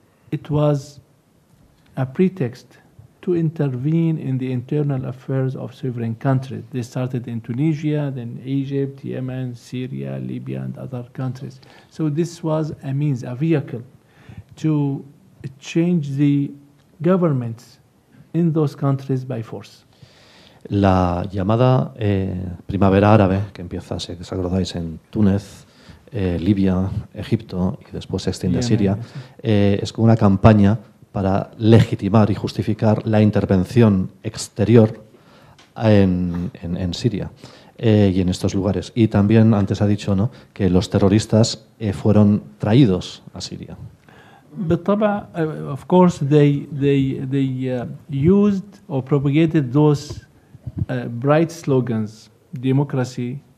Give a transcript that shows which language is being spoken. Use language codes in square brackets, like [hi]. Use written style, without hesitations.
[en] It was a pretext to intervene in the internal affairs of sovereign countries. They started in Tunisia, then Egypt, Yemen, Syria, Libya, and other countries. So this was a means, a vehicle, to change the governments in those countries by force. [es] La llamada primavera árabe, que empieza, si os acordáis, en Túnez, Libia, Egipto y después se extiende a Siria, es como una campaña para legitimar y justificar la intervención exterior en Siria y en estos lugares. Y también antes ha dicho, ¿no?, que los terroristas fueron traídos a Siria. [ar] بالطبع, [en] of course, they used or propagated those bright slogans: democracy,